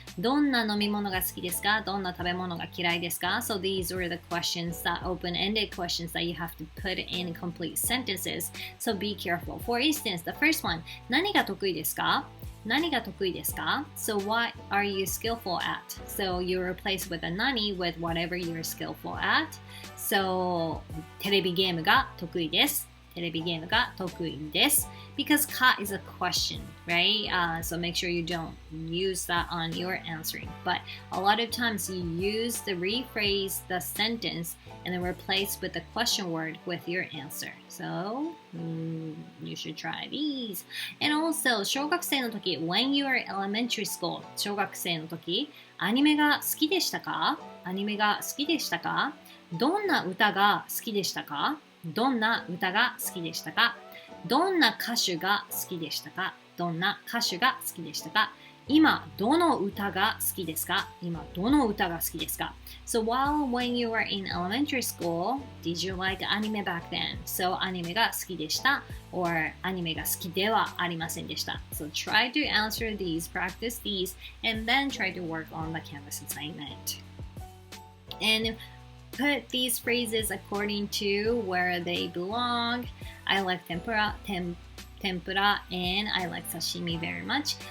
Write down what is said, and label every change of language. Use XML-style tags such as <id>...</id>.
<ja>どんな飲み物が好きですか? どんな食べ物が嫌いですか?</ja> <en>So these were the questions, that open-ended questions that you have to put in complete sentences. So be careful. For instance, the first one,</en> <ja>何が得意ですか? 何が得意ですか?</ja> <en>So what are you skillful at? So you replace with a 何 with whatever you're skillful at.</en> <ja>So テレビゲームが得意です。テレビゲームが得意です。</ja> <en>Because か is a question, right? So make sure you don't use that on your answering. But a lot of times you use the rephrase the sentence and then replace with the question word with your answer. So you should try these.</en> <ja>And also 小学生の時</ja> <en>when you are elementary school</en> <ja>小学生の時アニメが好きでしたか? アニメが好きでしたか?どんな歌が好きでしたか? どんな歌が好きでしたか?どんな歌手が好きでしたか? どんな歌手が好きでしたか?今どの歌が好きですか? 今どの歌が好きですか?</ja> <en>So when you were in elementary school, did you like anime back then?</en> <ja>So アニメが好きでした or アニメが好きではありませんでした.</ja> <en>So try to answer these, practice these, and then try to work on the Canvas assignment. And put these phrases according to where they belong. I like tempura, and I like sashimi very much.</en>